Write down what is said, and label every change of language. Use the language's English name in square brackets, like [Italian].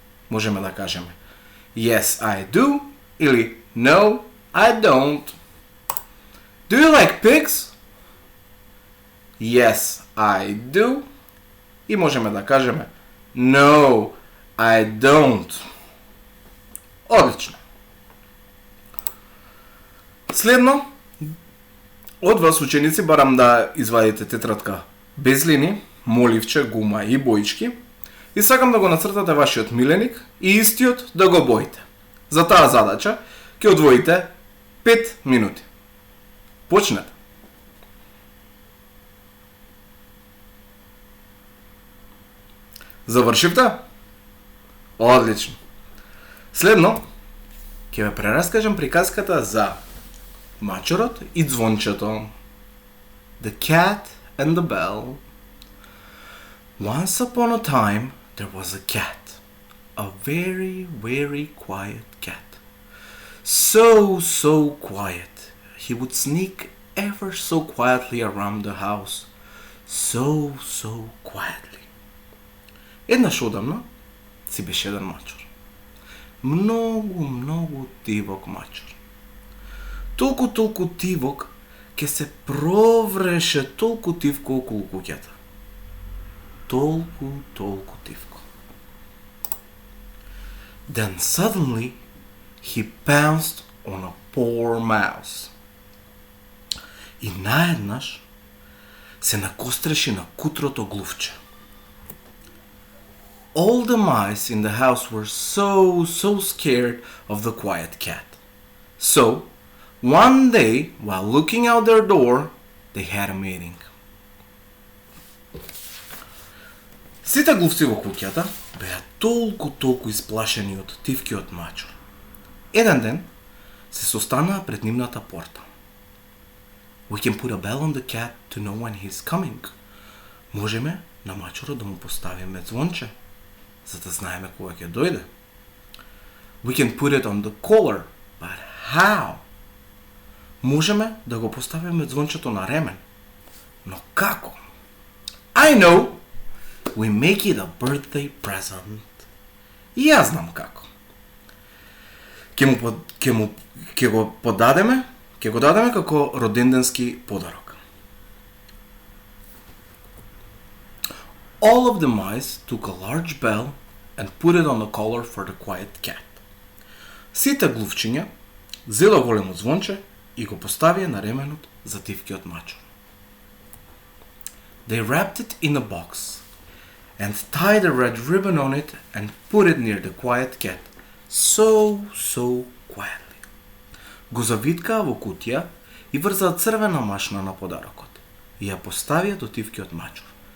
[Macedonian] Можеме да кажеме [English] yes, I do. Или no, I don't. Do you like pigs? Yes, I do. [Macedonian] И можеме да кажеме [English] no, I don't. [Macedonian] Одлично. Следно, од вас, ученици, барам да извадите тетрадка без линии, моливче, гума и боички и сакам да го нацртате вашиот миленик и истиот да го боите. За таа задача ќе одвоите 5 минути. Почнете. Завршивте? Одлично. Следно, ќе ве прераскажам приказката за мачорот и звончето. [English] The cat and the bell. Once upon a time, there was a cat. A very, very quiet cat. So quiet. He would sneak ever so quietly around the house. So quietly. [Macedonian] Еднаш одамна си беше еден мачор. Многу тивок мачор. Толку тивок, ке се провреше толку тивко околу куќата. Толку тивко. [English] Then suddenly he pounced on a poor mouse. [Macedonian] И наеднаш се накостреши на кутрото глувче. [English] All the mice in the house were so scared of the quiet cat. So, one day, while looking out their door, they had a meeting. [Macedonian] Сите глувци во куќата беа толку исплашени од тивкиот мачур. Еден ден се состанаа пред нивната порта. [English] We can put a bell on the cat to know when he's coming. [Macedonian] Можеме на мачурот да му поставиме звонче, за да знаеме кога ќе дојде. [English] We can put it on the collar, but how? [Macedonian] Можеме да го поставиме звончето на ремен. Но како? [English] I know! We make it a birthday present. [Macedonian] И јас знам како. Ќе го дадеме како роденденски подарок. [English] All of the mice took a large bell and put it on the collar for the quiet cat. [Macedonian] Сите глувчиња зело големо звонче и го поставија на ременот за тивкиот мачур. [English] They wrapped it in a box and tied a red ribbon on it and put it near the quiet cat, so quietly. [Macedonian] Го завиткаа во кутија и врзаа црвена машна на подарокот и ја поставија до тивкиот мачур.